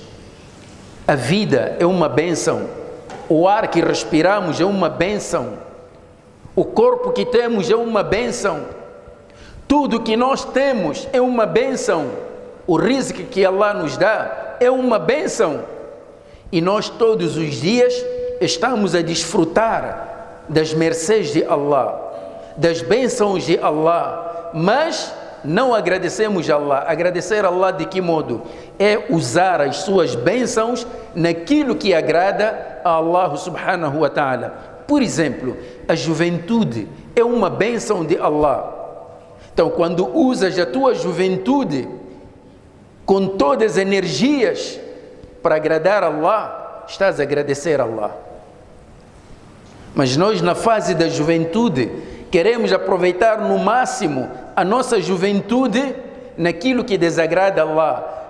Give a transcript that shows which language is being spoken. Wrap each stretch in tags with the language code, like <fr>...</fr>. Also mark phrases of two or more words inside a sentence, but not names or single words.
<pt>A vida é uma bênção, o ar que respiramos é uma bênção, o corpo que temos é uma bênção, tudo que nós temos é uma bênção, o rizq que Allah nos dá é uma bênção, e nós todos os dias estamos a desfrutar das mercês de Allah, das bênçãos de Allah, mas não agradecemos a Allah. Agradecer a Allah de que modo? É usar as suas bênçãos naquilo que agrada a Allah</pt> <ar>سبحانه وتعالى.</ar> <pt>Por exemplo, a juventude é uma bênção de Allah. Então, quando usas a tua juventude com todas as energias para agradar a Allah, estás a agradecer a Allah. Mas nós, na fase da juventude, queremos aproveitar no máximo a nossa juventude naquilo que desagrada a Allah.</pt>